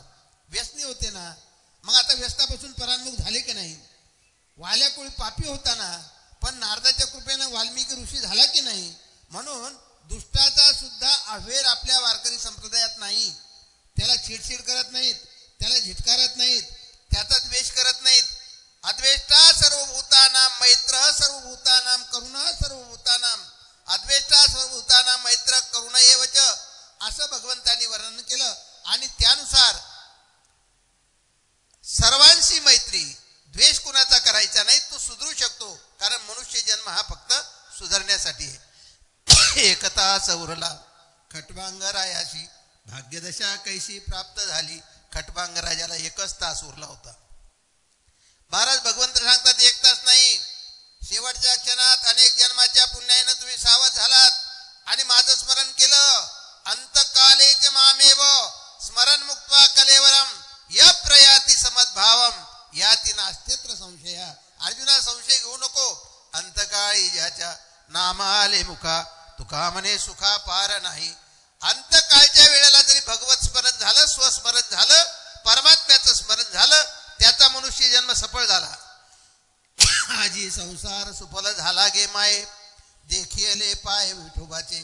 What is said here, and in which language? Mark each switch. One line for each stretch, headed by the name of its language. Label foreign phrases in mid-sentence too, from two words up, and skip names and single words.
Marathi: व्यसनी होते ना, मग आता व्यसनापासून परान्मुख झाले की नाही? वाल्या कोळी पापी होता ना, पण नारदाच्या कृपेनं वाल्मिकी ऋषी झाला की नाही, म्हणून दुष्टाचा सुद्धा अव्हेर आपल्या वारकरी संप्रदायात नाही. त्याला चिडचिड करत नाहीत, त्याला झिटकारत नाहीत, त्याचा द्वेष करत नाहीत.
Sanskrit: अद्वेष्टा सर्वभूतानां मैत्रः सर्वभूतानां करुणः सर्वभूतानां अद्वेष्टा सर्वभूतानां मैत्र करुण एव च
Marathi: असं भगवंतांनी वर्णन केलं. आणि त्यानुसार सर्वांशी मैत्री, द्वेष कुणाचा करायचा नाही. तो सुधरू शकतो, कारण मनुष्य जन्म हा फक्त सुधारण्यासाठी आहे. एकता सौरला खटवांगरायाशी भाग्यदशा कैशी प्राप्त झाली. खटवांगराजाला 1 तास उरला होता. महाराज भगवंत सांगतात 1 तास नाही, शेवटच्या क्षणात अनेक जन्माच्या पुण्याने तुम्ही सावध झालात आणि माझं स्मरण केलं.
Sanskrit: अंतकालेच मामेव स्मरण मुक्त्वा कलेवरम य प्रयाती समद्भावम याती नास्त्यत्र संशय.
Marathi: अर्जुना संशय घेऊ नको. अंतकाळी ज्याच्या नामाले मुखा तुका म्हणे सुखा पार नाही. अंतकाळच्या वेळेला जरी भगवत स्मरण झालं, स्वस्मरण झालं, परमात्म्याचं स्मरण झालं, त्याचा मनुष्य जन्म सफळ झाला. आजी संसार सुफल झाला गे माये देखिले पाय विठोबाचे.